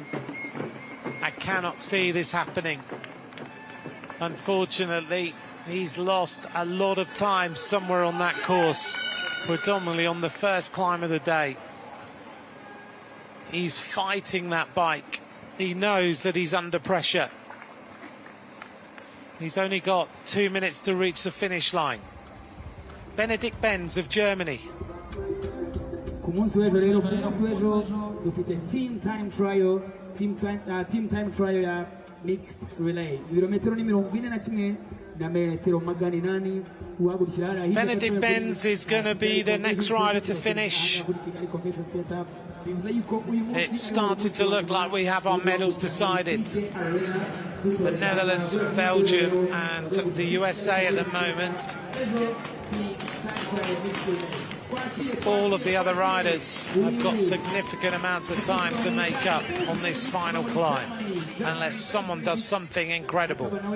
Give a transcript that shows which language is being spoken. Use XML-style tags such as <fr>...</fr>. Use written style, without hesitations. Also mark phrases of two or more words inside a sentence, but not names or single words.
<en>I cannot see this happening. Unfortunately, he's lost a lot of time somewhere on that course, predominantly on the first climb of the day. He's fighting that bike. He knows that he's under pressure. He's only got 2 minutes to reach the finish line. Benedikt Benz of Germany.</en> <rw>Ku munsi w'ejo rero, ku munsi w'ejo dufite</rw> <en>team time trial</en> <rw>ya</rw> <en>mixed relay.</en> <rw>Ibirometero ni 41 na metero magana 8 uhagurukira hariya.</rw> <en>Benedikt Benz is going to be the next rider to finish. It's started to look like we have our medals decided. The Netherlands, Belgium and the USA at the moment. All of the other riders have got significant amounts of time to make up on this final climb, unless someone does something incredible.</en>